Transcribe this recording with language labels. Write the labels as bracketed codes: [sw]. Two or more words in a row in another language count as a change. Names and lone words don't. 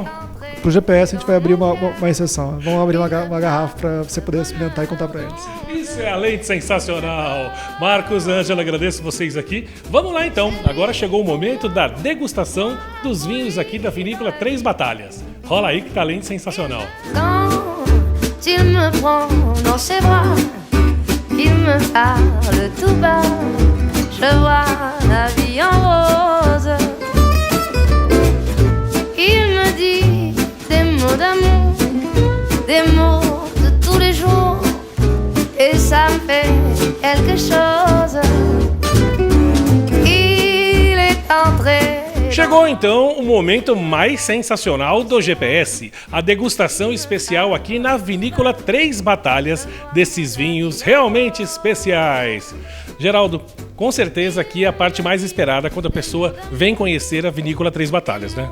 [pt] Pro GPS a gente vai abrir uma exceção. Vamos abrir uma garrafa para você poder experimentar e contar para eles. Isso é além de sensacional. Marcos, Ângela, agradeço vocês aqui. Vamos lá então. Agora chegou o momento da degustação dos vinhos aqui da vinícola Três Batalhas. Rola aí que tá além de sensacional. [fr] Quand il me prend dans ses bras, il me parle tout bas, je vois la vie en rose. Il me dit des mots d'amour, des mots de tous les jours, et ça me fait quelque chose. Il est entré. [pt] Chegou então o momento mais sensacional do GPS, a degustação especial aqui na vinícola Três Batalhas desses vinhos realmente especiais. Geraldo, com certeza aqui é a parte mais esperada quando a pessoa vem conhecer a vinícola Três Batalhas, né?